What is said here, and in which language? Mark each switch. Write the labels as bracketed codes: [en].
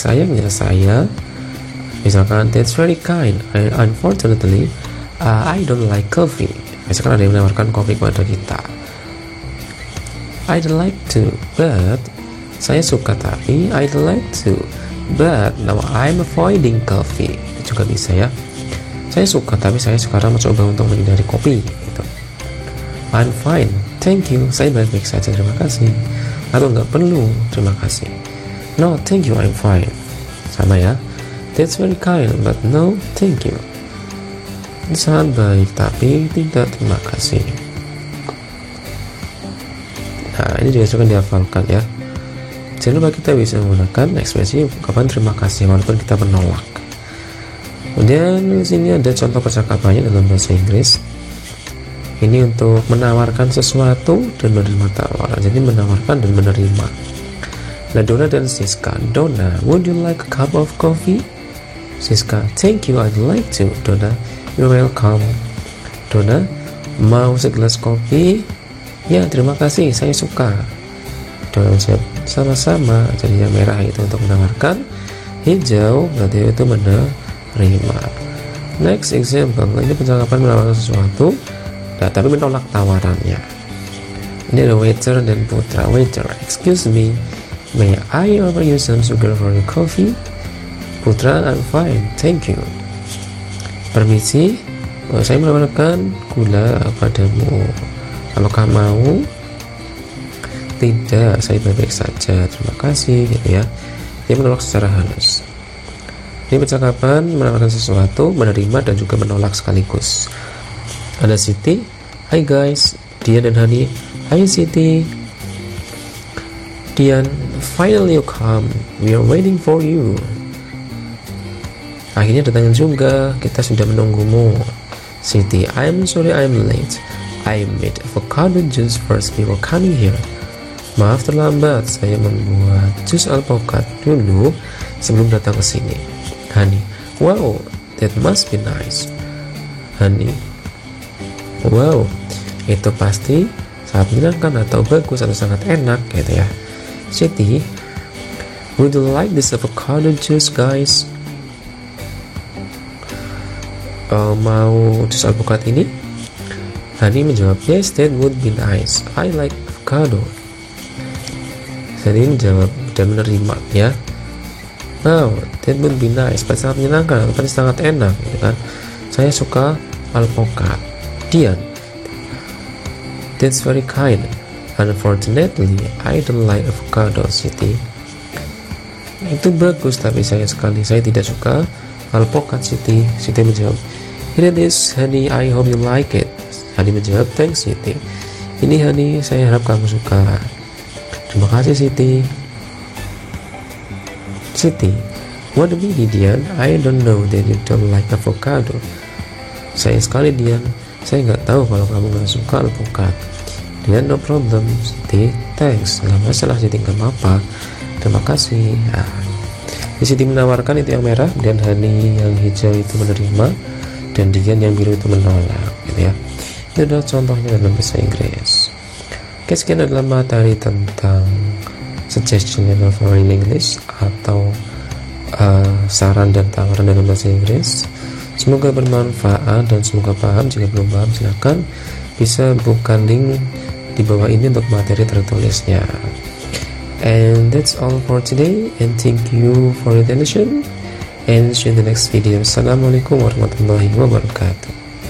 [id] Sayangnya saya, misalkan [en] that's very kind. Unfortunately, I don't like coffee. [id] Misalkan ada yang menawarkan kopi kepada kita. [en] I'd like to, but [id] saya suka tapi [en] I'd like to, but now I'm avoiding coffee. [id] Juga bisa ya. Saya suka tapi saya sekarang mencoba untuk menghindari kopi gitu. [en] I'm fine, thank you. [id] Saya baik-baik saja, terima kasih. Atau nggak perlu, terima kasih. [en] No, thank you, I'm fine. [id] Sama ya. [en] That's very kind, but no, thank you. [id] Sangat baik tapi tidak, terima kasih. Nah, ini juga akan dihafalkan ya. Jangan lupa kita bisa menggunakan ekspresi ungkapan terima kasih walaupun kita menolak. Kemudian di sini ada contoh percakapannya dalam bahasa Inggris. Ini untuk menawarkan sesuatu dan menerima tawaran. Jadi menawarkan dan menerima. Nah, Donna dan Siska. [en] Donna, would you like a cup of coffee? Siska, thank you, I'd like to. [id] Donna, [en] you're welcome. [id] Donna, mau segelas kopi? Ya, terima kasih, saya suka. Donna menjawab, sama-sama. Jadi yang merah itu untuk menawarkan, hijau berarti itu menerima. [en] Next example, [id] ini percakapan menawarkan sesuatu, nah, tapi menolak tawarannya. Ini ada waiter dan putra. [en] Waiter, excuse me, may I offer you some sugar for your coffee? [id] Putra, [en] I'm fine, thank you. [id] Permisi, saya menawarkan gula padamu. Apakah mau? Tidak, saya baik-baik saja, terima kasih, gitu ya. Dia menolak secara halus. Ini percakapan menawarkan sesuatu, menerima dan juga menolak sekaligus. Ada Siti, [en] hi guys. [id] Dian dan Hani, hi Siti. [en] Dian, finally you come, we are waiting for you. [id] Akhirnya datang juga, kita sudah menunggumu. [en] Siti, I'm sorry I'm late. I made avocado juice first before coming here. [id] Maaf terlambat, saya membuat jus alpukat dulu sebelum datang ke sini. [en] Hani, wow, that must be nice. [id] Hani, wow, itu pasti sangat menyenangkan atau bagus atau sangat enak gitu ya. [en] Siti, would you like this avocado juice guys? [id] Mau jus alpukat ini? Hani menjawab, [en] yes, that would be nice. I like avocado. [id] Jadi menjawab dan menerima ya. [en] Wow, that would be nice. [id] Pasti sangat menyenangkan, pasti sangat enak gitu kan. Saya suka alpukat. Dian, [en] that's very kind. Unfortunately, I don't like avocado. [id] Siti, itu bagus tapi sayang sekali saya tidak suka alpukat. Siti menjawab, [en] here it is honey, I hope you like it. [id] Hani menjawab, thanks Siti. Ini Hani, saya harap kamu suka. Terima kasih Siti. [en] Siti, what do you mean Dian? I don't know that you don't like avocado. [id] Sayang sekali Dian, saya nggak tahu kalau kamu nggak suka alpukat. Dian, [en] no problem. [id] Siti, thanks. Nggak masalah Siti, nggak apa-apa. Terima kasih. Nah, di Siti menawarkan itu yang merah, dan Hani yang hijau itu menerima, dan Dian yang biru itu menolak gitu ya. Itu adalah contohnya dalam bahasa Inggris. Oke, sekian adalah materi tentang [en] suggestion level for in English [id] atau saran dan tawaran dalam bahasa Inggris. Semoga bermanfaat dan semoga paham. Jika belum paham silahkan bisa buka link di bawah ini untuk materi tertulisnya. [en] And that's all for today, and thank you for your attention, and see you in the next video. [ar] Assalamualaikum warahmatullahi wabarakatuh.